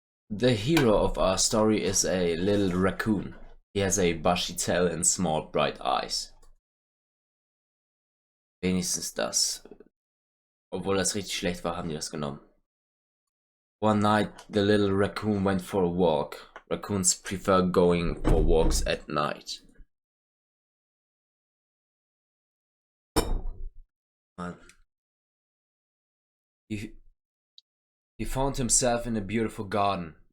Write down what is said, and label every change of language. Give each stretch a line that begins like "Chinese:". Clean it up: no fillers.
English: The hero of our story is a little raccoon. He has a bushy tail and small bright eyes.
German: Wenigstens das. Obwohl das richtig schlecht war, haben die das genommen.
English: One night, the little raccoon went for a walk. Raccoons prefer going for walks at night. Man. He found himself in a beautiful garden.